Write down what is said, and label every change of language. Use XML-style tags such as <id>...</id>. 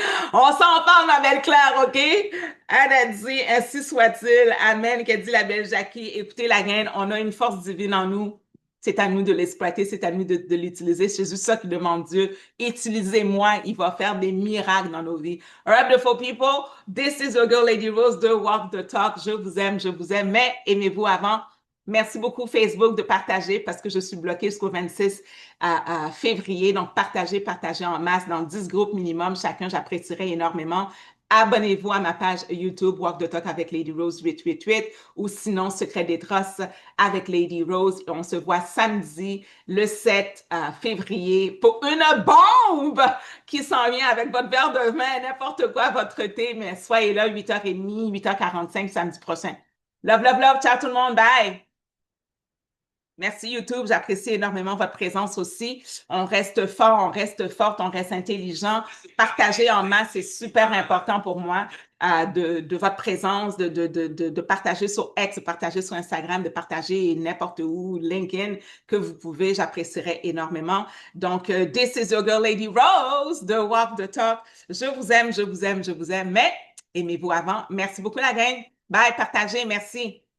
<fr>On s'en parle, ma belle Claire, OK? Elle a dit, ainsi soit-il. Amen, qu'a dit la belle Jackie. Écoutez, la gaine, on a une force divine en nous. C'est à nous de l'exploiter, c'est à nous de l'utiliser. C'est juste ça qui demande Dieu. Utilisez-moi, il va faire des miracles dans nos vies.</fr> <en>All right, beautiful people, this is your girl, Lady Rose, de Walk the Talk.</en> <fr>Je vous aime, mais aimez-vous avant. Merci beaucoup, Facebook, de partager parce que je suis bloquée jusqu'au 26 février. Donc, partagez en masse dans 10 groupes minimum. Chacun, j'apprécierais énormément. Abonnez-vous à ma page YouTube Walk the Talk avec Lady Rose 888 ou sinon Secret des Trosses avec Lady Rose. Et on se voit samedi le 7 février pour une bombe qui s'en vient avec votre verre de vin, n'importe quoi, votre thé. Mais soyez là 8h30, 8h45 samedi prochain.</fr> <en>Love, love, love.</en> <fr>Ciao tout le monde. Bye. Merci YouTube, j'apprécie énormément votre présence aussi. On reste fort, on reste forte, on reste intelligent. Partager en masse, c'est super important pour moi de votre présence, de partager sur X, de partager sur Instagram, de partager n'importe où, LinkedIn, que vous pouvez, j'apprécierais énormément.</fr> <en>Donc, this is your girl Lady Rose de Walk the Talk.</en> <fr>Je vous aime, je vous aime, je vous aime, mais aimez-vous avant. Merci beaucoup la gang. Bye, partagez, merci.</fr>